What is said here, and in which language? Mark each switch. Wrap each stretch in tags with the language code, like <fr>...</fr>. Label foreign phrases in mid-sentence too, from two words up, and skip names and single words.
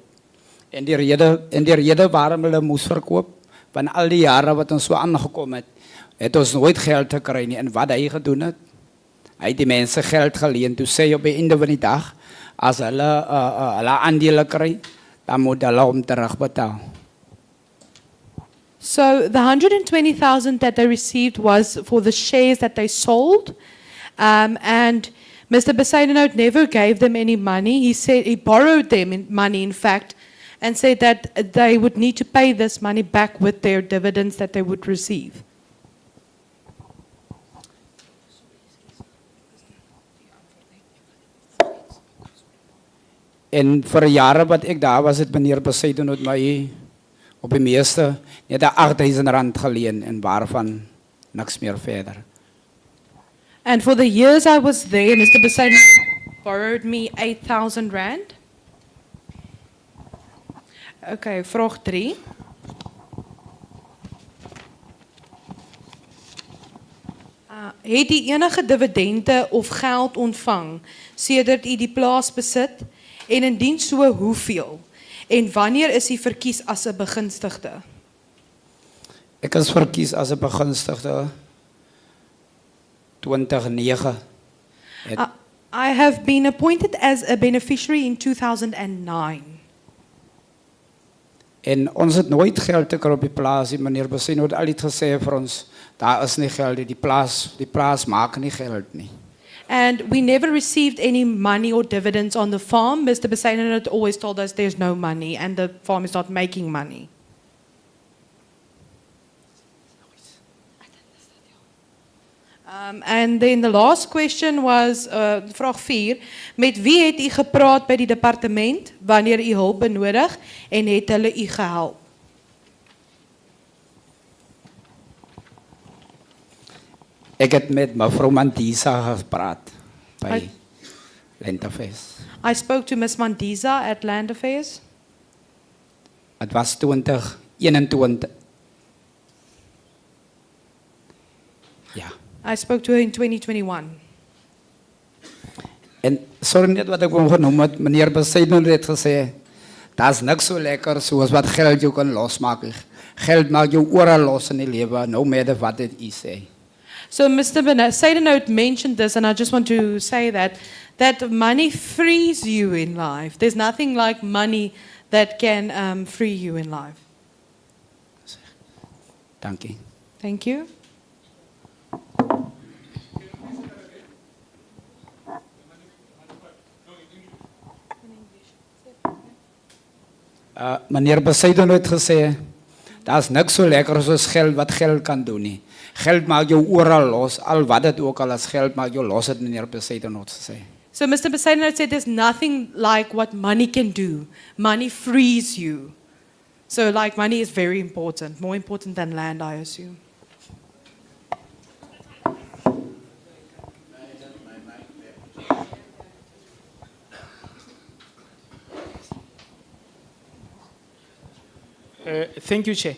<af>En die rede waarom hulle moes verkoop, van al die jare wat ons so aangekom het ons nooit geld gekry nie. En wat hy gedoen het, hy het die mense geld geleen. Toe sê hy op die einde van die dag, as hulle aandele kry, dan moet hulle hom terugbetaal.</af> <en>So the 120,000 that they received was for the shares that they sold, and Mr. Besaidenout never gave them any money. He said he borrowed them money, in fact, and said that they would need to pay this money back with their dividends that they would receive.</en> <af>En vir jare wat ek daar was, het meneer Besaidenout my op die meeste net R8,000 geleen en waarvan niks meer verder.</af> <en>And for the years I was there, Mr. Besaidenout borrowed me 8,000 rand. Okay, vraag 3.</en> <af>Het u enige dividende of geld ontvang sedert u die plaas besit en indien so hoeveel? En wanneer is u verkies as 'n begunstigde? Ek is verkies as 'n begunstigde 2009.</af> <en>I have been appointed as a beneficiary in 2009.</en> <af>En ons het nooit geld te kry op die plaas. Die meneer Besaidenout het altyd gesê vir ons, daar is nie geld, die plaas maak nie geld nie.</af> <en>And we never received any money or dividends on the farm. Mr. Besaidenout always told us there's no money and the farm is not making money. And then the last question was,</en> <af>vraag 4, met wie het u gepraat by die departement wanneer u hulp benodig en het hulle u gehelp? Ek het met mevrou Mandisa gepraat by Land Affairs.</af> <en>I spoke to Ms. Mandiza at Land Affairs.</en> <af>Het was 2021. Ja.</af> <en>I spoke to her in 2021.</en> <af>En sorry net wat ek wou genoem het, meneer Besaidenout het gesê, daar's niks so lekker soos wat geld jou kan losmaak. Geld maak jou oral los in die lewe,</af> <en>no matter what</en> <af>dit is sê.</af> <en>So Mr. Besaidenout mentioned this, and I just want to say that money frees you in life. There's nothing like money that can free you in life.</en> <af>Dankie.</af> <en>Thank you.</en> <af>Meneer Besaidenout het gesê, daar's niks so lekker soos geld wat geld kan doen nie. Geld maak jou oral los, al wat dit ook al as geld maak jou los, het meneer Besaidenout gesê.</af> <en>So Mr. Besaidenout said there's nothing like what money can do. Money frees you. So like money is very important, more important than land, I assume. Thank you, Chair.</en>